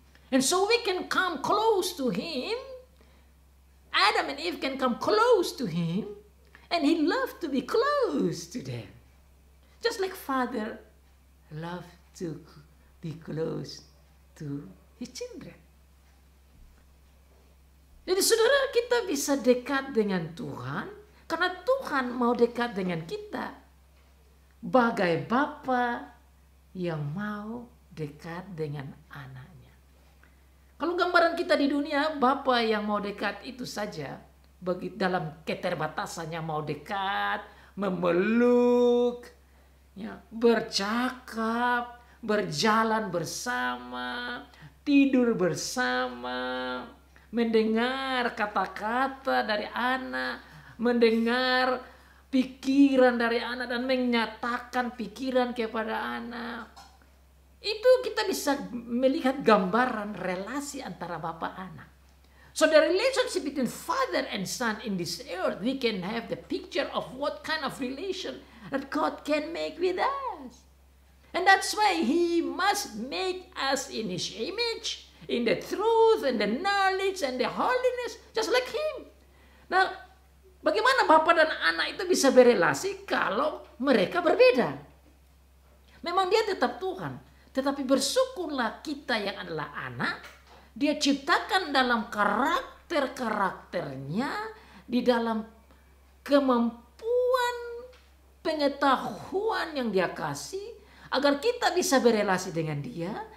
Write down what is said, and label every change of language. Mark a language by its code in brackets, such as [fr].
[en] And so we can come close to him. Adam and Eve can come close to him, and he loved to be close to them. Just like Father loved to be close to his children. [id] Jadi saudara, kita bisa dekat dengan Tuhan karena Tuhan mau dekat dengan kita. Bagai Bapa yang mau dekat dengan anaknya. Kalau gambaran kita di dunia, Bapa yang mau dekat itu saja. Dalam keterbatasannya mau dekat, memeluk, ya, bercakap, berjalan bersama, tidur bersama, mendengar kata-kata dari anak, mendengar pikiran dari anak dan menyatakan pikiran kepada anak. Itu kita bisa melihat gambaran relasi antara bapa anak. [en] So the relationship between father and son in this earth, we can have the picture of what kind of relation that God can make with us. And that's why he must make us in his image, in the truth and the knowledge and the holiness, just like him. [id] Now, bagaimana Bapa dan anak itu bisa berelasi kalau mereka berbeda? Memang dia tetap Tuhan. Tetapi bersyukurlah kita yang adalah anak. Dia ciptakan dalam karakternya, di dalam kemampuan pengetahuan yang dia kasih, agar kita bisa berelasi dengan dia.